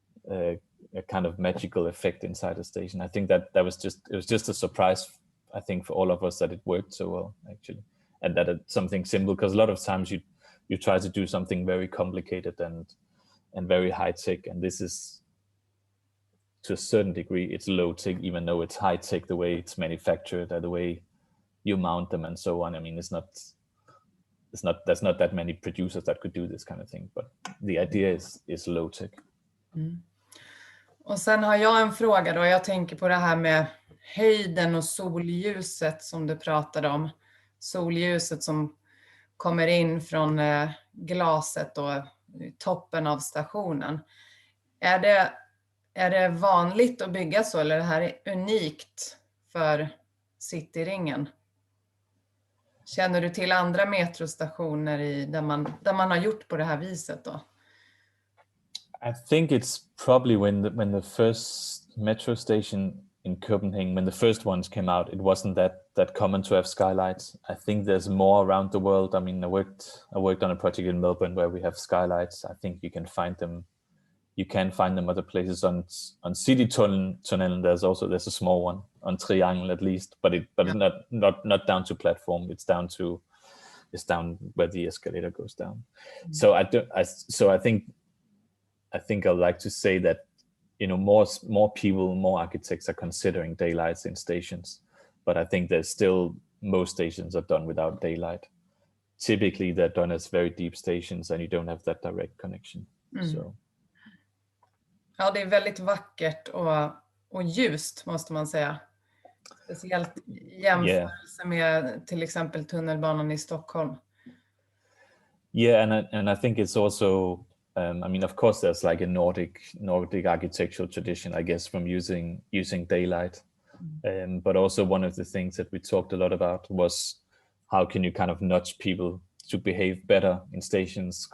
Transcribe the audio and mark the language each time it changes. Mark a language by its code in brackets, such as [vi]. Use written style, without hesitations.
[en] a kind of magical effect inside the station. I think that was just a surprise, I think, for all of us, that it worked so well actually, and that it's something simple, because a lot of times you try to do something very complicated and very high tech, and this is, to a certain degree, it's low tech, even though it's high tech the way it's manufactured, the way you mount them and so on. I mean, there's not that many producers that could do this kind of thing, but the idea is low tech. Mm. [sv] Och sen har jag en fråga då. Jag tänker på det här med höjden och solljuset som du pratade om. Solljuset som kommer in från glaset och toppen av stationen. Är det vanligt att bygga så, eller är det här unikt för Cityringen? Känner du till andra metrostationer där man har gjort på det här viset då? [en] I think it's probably when the first metro station in Copenhagen, when the first ones came out, it wasn't that common to have skylights. I think there's more around the world. I mean, I worked on a project in Melbourne where we have skylights. I think you can find them. You can find them other places on Cityringen. There's a small one on Cityringen at least, but not down to platform. It's down where the escalator goes down. Mm-hmm. So I think I'd like to say that, you know, more people, more architects are considering daylights in stations, but I think there's still, most stations are done without daylight. typically they're done as very deep stations and you don't have that direct connection. So. [sv] Ja, det är väldigt vackert och ljust måste man säga. Speciellt i jämförelse med till exempel tunnelbanan i Stockholm. [en] Yeah, and I think it's also, I mean, of course, there's like a Nordic architectural tradition, I guess, from using daylight. But also one of the things that we talked a lot about was how can you kind of nudge people to behave better in stations?